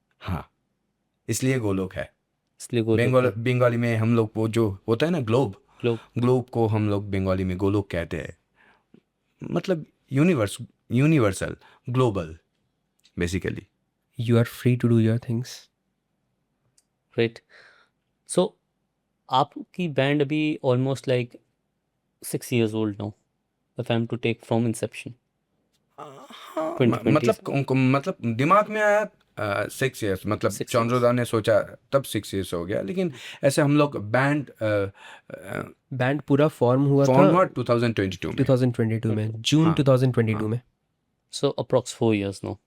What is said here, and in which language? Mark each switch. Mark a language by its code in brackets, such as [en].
[hi] हाँ, इसलिए गोलोक है। इसलिए गोलोक है। बंगाली में हम लोग वो जो होता है ना ग्लोब, लोग ग्लोब को हम लोग बंगाली में गोलोक कहते हैं। मतलब universal, global basically. [en] You are free to do your things. Right. [hi] सो आपकी बैंड अभी [en] Almost like 6 years old now, if I'm to take from inception. [hi] हाँ, 2020 मतलब दिमाग में आया 6 years, मतलब [en] 6 years. [hi] चंद्रदा ने सोचा तब 6 years हो गया। लेकिन ऐसे हम लोग बैंड बैंड पूरा फॉर्म हुआ फॉर्म था हुआ 2022 में। 2022 में, जून हाँ, 2022 हाँ, में। [en] So approx 4 years now,